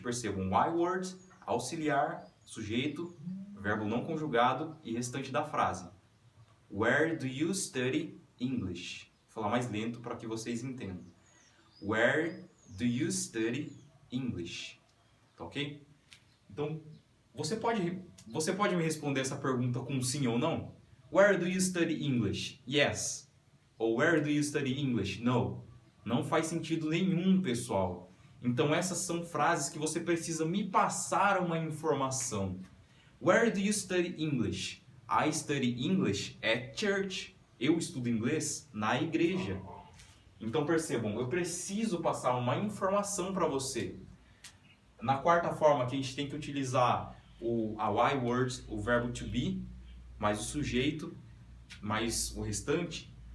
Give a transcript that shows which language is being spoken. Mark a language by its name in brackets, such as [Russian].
[Portuguese] Percebam, I word, auxiliar, sujeito, verbo não conjugado e restante da frase. [English] Where do you study English? [Portuguese] Vou falar mais lento para que vocês entendam. [English] Where do you study English? [Portuguese] Tá ok? Então, você pode me responder essa pergunta com sim ou não? [English] Where do you study English? Yes. Ou where do you study English? No. [Portuguese] Não faz sentido nenhum, pessoal. Então, essas são frases que você precisa me passar uma informação. [English] Where do you study English? I study English at church. [Portuguese] Eu estudo inglês na igreja. Então percebam, eu preciso passar uma informação para você. Na quarta forma, que a gente tem que utilizar a I word, o verbo to be, mais o sujeito, mais o restante.